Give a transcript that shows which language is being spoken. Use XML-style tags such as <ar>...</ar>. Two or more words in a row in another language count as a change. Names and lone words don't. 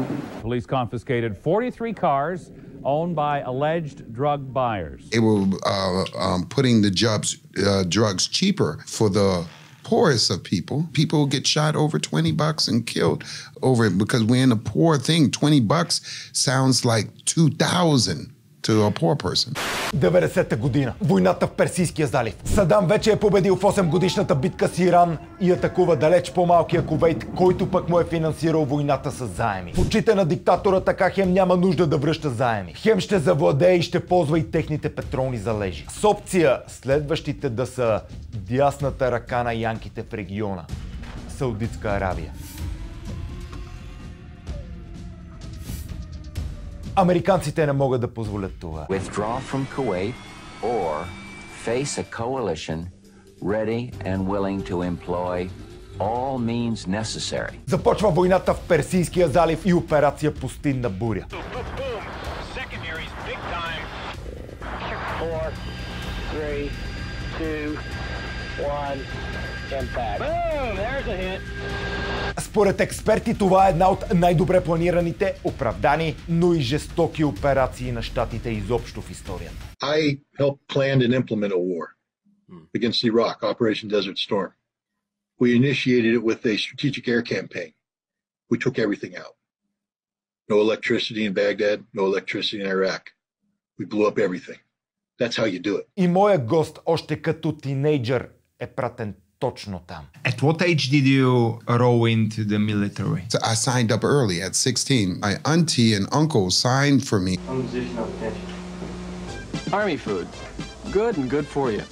<en>Police confiscated 43 cars owned by alleged drug buyers. They were putting the drugs cheaper for the poorest of people. People get shot over $20 and killed over it because we're in a poor thing. $20 sounds like $2,000. to a poor person.</en> <bg>90-та година. Войната в Персийския залив. Саддам вече е победил в 8-годишната битка с Иран и атакува далеч по-малкия Кувейт, който пък му е финансирал войната с заеми. В очите на диктатора така хем няма нужда да връща заеми. Хем ще завладее и ще ползва и техните петролни залежи. С опция следващите да са дясната ръка на янките в региона. Саудитска Арабия. Американците не могат да позволят това.</bg> <en>Withdraw from Kuwait or face a coalition ready and willing to employ all means necessary.</en> <bg>Започва войната в Персийския залив и операция Пустинна буря. Според експерти това е една от най-добре планираните, оправдани, но и жестоки операции на щатите изобщо в историята.</bg> <en>I helped plan and implement a war against Iraq, Operation Desert Storm. We initiated it with a strategic air campaign. We took everything out. No electricity in Baghdad, no electricity in Iraq. We blew up everything. That's how you do it.</en> <bg>И моя гост още като тинейджър е пратен точно там.</bg> <en>At what age did you roll into the military? So I signed up early at 16. My auntie and uncle signed for me. Army food. Good and good for you.</en>